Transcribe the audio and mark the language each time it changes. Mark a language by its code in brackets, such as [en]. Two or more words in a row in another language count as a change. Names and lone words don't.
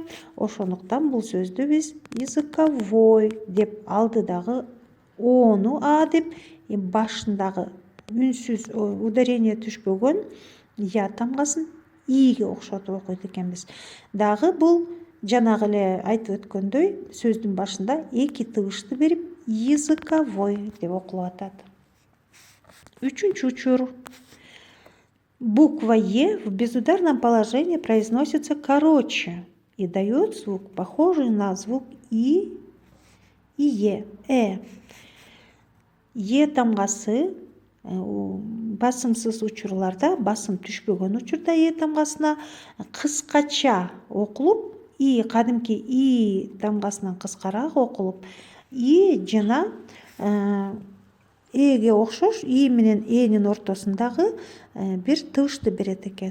[ky] Ошондуктан бул сөздү биз языковой деп, алдыдагы ону а деп, башындагы үнсүз ударение түшпөгөн я тамгасын ийге окшотуп окуйт экенбиз. Дагы бул жанагы эле айтып өткөндөй сөздүн башында эки тыбышты берип языковой деп окулуп атат. Үчүнчү учур. [ru] Буква Е в безударном положении произносится короче и дает звук, похожий на звук И и Е. [ky] Е тамгасы басымсыз учурларда, басым түшпөгөн учурда Е тамгасына кыскача окулуп, И кадимки И тамгасынан кыскараак окулуп, И жана Эге окшош И менен Энин ортосундагы бир тыбышты берет экен.